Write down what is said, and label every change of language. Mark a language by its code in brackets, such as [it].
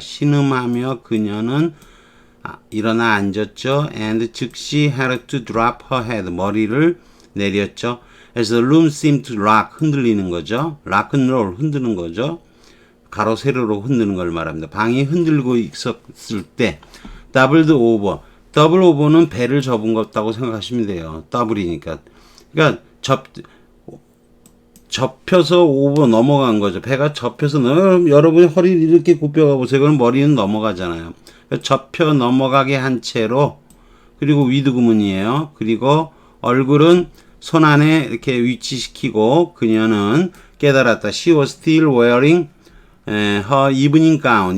[ko] 신음하며 그녀는 일어나 앉았죠. [en] And 즉시 had to drop her head. [ko] 머리를 내렸죠. [en] As the room seemed to rock. [ko] 흔들리는 거죠. [en] rock and roll. [ko] 흔드는 거죠. 가로 세로로 흔드는 걸 말합니다. 방이 흔들고 있었을 때 [en] doubled over. [ko] 더블 오버는 배를 접은 것 같다고 생각하시면 돼요. 더블이니까. 그러니까 접혀서 오버 넘어간 거죠. 배가 접혀서 여러분이 허리를 이렇게 굽혀가 보세요. 그럼 머리는 넘어가잖아요. 접혀 넘어가게 한 채로, 그리고 위드 구문이에요. 그리고 얼굴은 손 안에 이렇게 위치시키고 그녀는 깨달았다. [en] She was still wearing her evening gown.